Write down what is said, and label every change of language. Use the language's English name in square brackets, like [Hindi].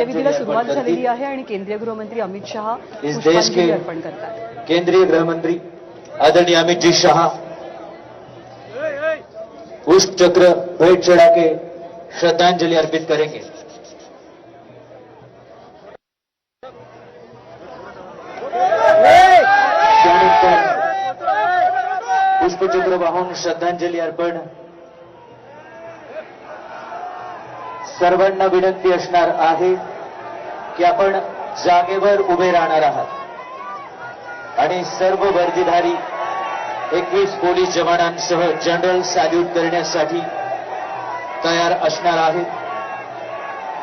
[Marathi] विधीला सुरुवात झालेली आहे आणि केंद्रीय गृहमंत्री अमित शहा [Hindi] इस देश के [Marathi] अर्पण करतात। [Hindi] केंद्रीय गृहमंत्री आदरणीय अमित जी शाह पुष्प चक्र भेंट चढ़ा के श्रद्धांजलि अर्पित करेंगे। [Marathi] त्यानंतर पुष्पचक्र वाहून श्रद्धांजलि अर्पण सर्वांना विनंती असणार आहे की आपण जागेवर उभे राहणार आहात आणि सर्व वर्दीधारी 21 पोलीस जवानांसह जनरल सॅल्यूट करण्यासाठी तयार असणार आहेत।